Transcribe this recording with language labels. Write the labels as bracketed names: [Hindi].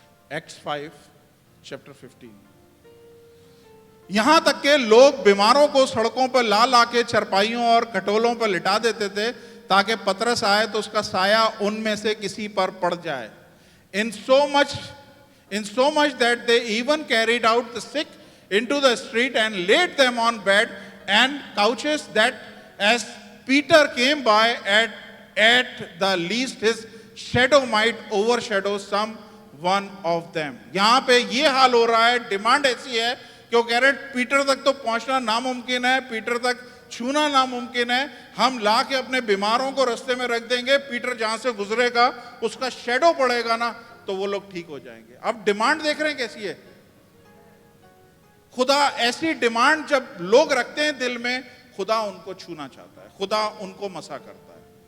[English] Acts 5 chapter 15। [Hindi] यहां तक के लोग बीमारों को सड़कों पर ला ला के चरपाइयों और खटोलों पर लिटा देते थे ताकि पतरस आए तो उसका साया उनमें से किसी पर पड़ जाए। [English] In so much that they even carried out the sick into the street and laid them on bed and couches, that as Peter came by, at the least his shadow might overshadow some one of them। [Hindi] यहां पे ये हाल हो रहा है, demand ऐसी है कि वो कह रहे हैं पीटर तक तो पहुंचना नामुमकिन है, पीटर तक छूना नामुमकिन है, हम ला के अपने बीमारों को रास्ते में रख देंगे, पीटर जहां से गुजरेगा उसका शेडो पड़ेगा ना तो वो लोग ठीक हो जाएंगे। अब डिमांड देख रहे हैं कैसी है। खुदा ऐसी डिमांड जब लोग रखते हैं दिल में, खुदा उनको छूना चाहता है, खुदा उनको मसा करता है।